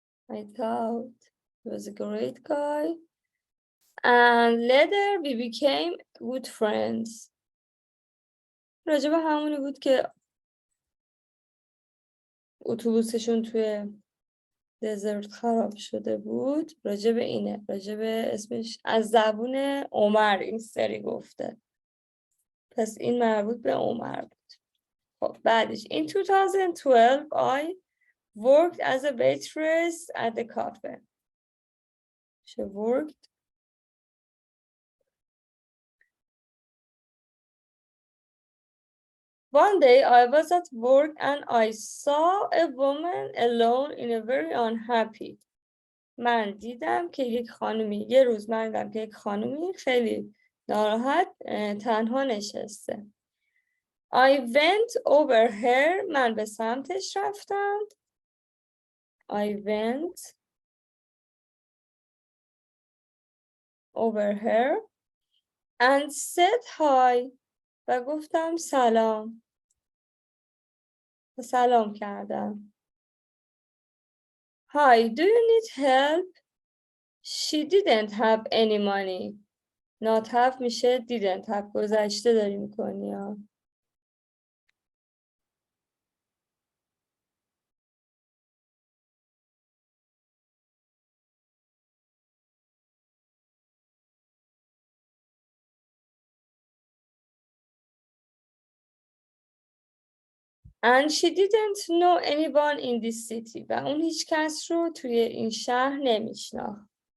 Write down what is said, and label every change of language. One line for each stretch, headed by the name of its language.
English: I thought he was a great guy. And later we became good friends.
Persian: راجب همونی بود که اتوبوسشون توی دزرت خراب شده بود. راجب اینه، راجب اسمش از زبون عمر این سری گفته. پس این مربوط به عمر بود.
English: خب بعدش in 2012 I worked as a waitress at the cafe. She worked. One day I was at work and I saw a woman alone in a very unhappy.
Persian: من دیدم که یک خانومی خیلی ناراحت تنها نشسته.
English: I went over her.
Persian: من به سمتش رفتم.
English: I went over her and said hi.
Persian: و گفتم سلام. سلام کردم.
English: Hi, do you need help? She didn't have any money. Not have میشه didn't have.
Persian: گذشته داری میکنی ها.
English: And she didn't know anyone in this city.
Persian: و اون هیچ کس رو توی این شهر نمیشناخت.